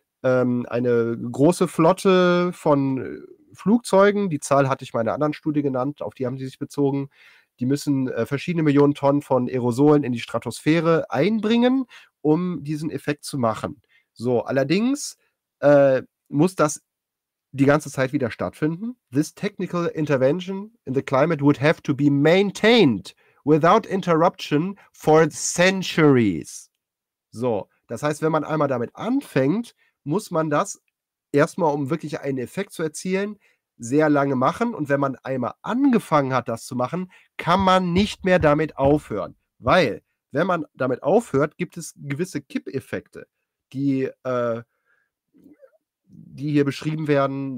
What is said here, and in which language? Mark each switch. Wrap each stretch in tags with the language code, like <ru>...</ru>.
<de>Eine große Flotte von Flugzeugen, die Zahl hatte ich in meiner anderen Studie genannt, auf die haben sie sich bezogen, die müssen verschiedene Millionen Tonnen von Aerosolen in die Stratosphäre einbringen, um diesen Effekt zu machen. So, allerdings muss das die ganze Zeit wieder stattfinden.</de> <en>This technical intervention in the climate would have to be maintained without interruption for centuries.</en> <de>So, das heißt, wenn man einmal damit anfängt, muss man das erstmal, um wirklich einen Effekt zu erzielen, sehr lange machen. Und wenn man einmal angefangen hat, das zu machen, kann man nicht mehr damit aufhören. Weil, wenn man damit aufhört, gibt es gewisse Kippeffekte, die hier beschrieben werden.</de>